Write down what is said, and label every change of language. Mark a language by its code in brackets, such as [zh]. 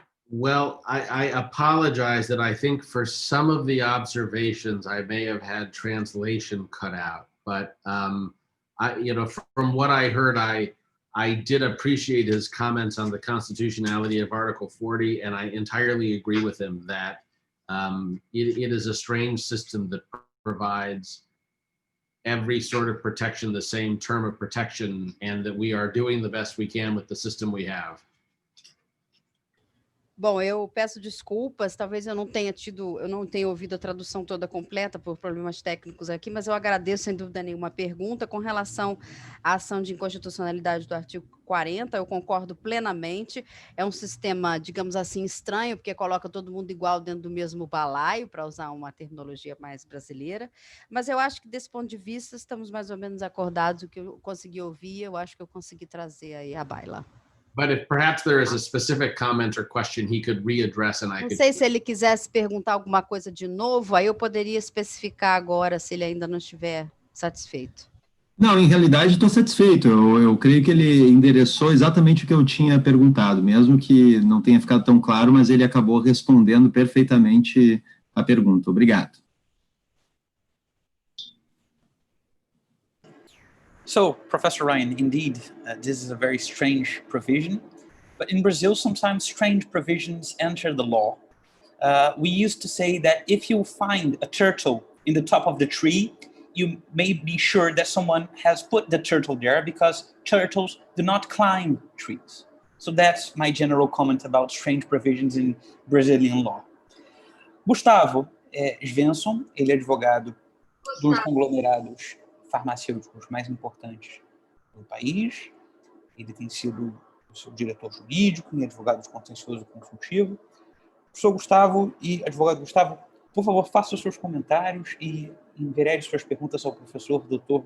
[en] Well, I apologize that I think for some of the observations I may have had translation cut out, but from what I heard, I did appreciate his comments on the constitutionality of Article 40, and I entirely agree with him that it is a strange system that provides every sort of protection the same term of protection, and that we are doing the best we can with the system we have. [pt] Bom, eu peço desculpas, talvez eu não tenha ouvido a tradução toda completa por problemas técnicos aqui, mas eu agradeço sem dúvida nenhuma a pergunta. Com relação à ação de inconstitucionalidade do artigo 40, eu concordo plenamente. É um sistema, digamos assim, estranho, porque coloca todo mundo igual dentro do mesmo balaio, para usar uma terminologia mais brasileira, mas eu acho que desse ponto de vista estamos mais ou menos acordados. O que eu consegui ouvir, eu acho que eu consegui trazer aí à baila. [en] But if perhaps there is a specific comment or question he could readdress and I [pt] Não [en] could... [pt] sei se ele quisesse perguntar alguma coisa de novo, aí eu poderia especificar agora, se ele ainda não estiver satisfeito. Não, em realidade estou satisfeito. Eu creio que ele endereçou exatamente o que eu tinha perguntado, mesmo que não tenha ficado tão claro, mas ele acabou respondendo perfeitamente a pergunta. Obrigado. [en] So, Professor Ryan, indeed, this is a very strange provision, but in Brazil, sometimes strange provisions enter the law. We used to say that if you find a turtle in the top of the tree, you may be sure that someone has put the turtle there because turtles do not climb trees. So that's my general comment about strange provisions in Brazilian law. [pt] Gustavo Svensson, ele é advogado dos conglomerados farmacêuticos mais importantes do país. Ele tem sido o seu diretor jurídico e advogado contencioso consultivo. Professor Gustavo e advogado Gustavo, por favor, faça os seus comentários e enverede suas perguntas ao professor Dr.